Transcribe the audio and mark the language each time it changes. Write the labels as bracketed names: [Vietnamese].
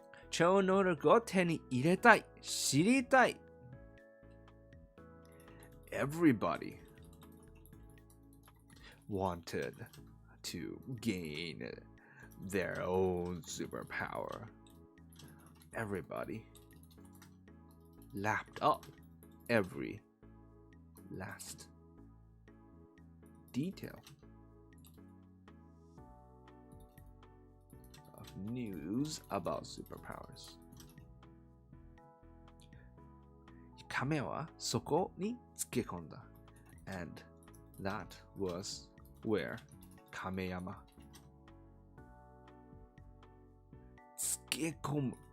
[Japanese] 超能力を手に入れたい、知りたい。 [English] Everybody wanted to gain their own superpower. Everybody lapped up every last detail of news about superpowers. [Japanese] 亀はそこにつけ込んだ。 [English] And that was where 亀山。 [Japanese] つけ込む。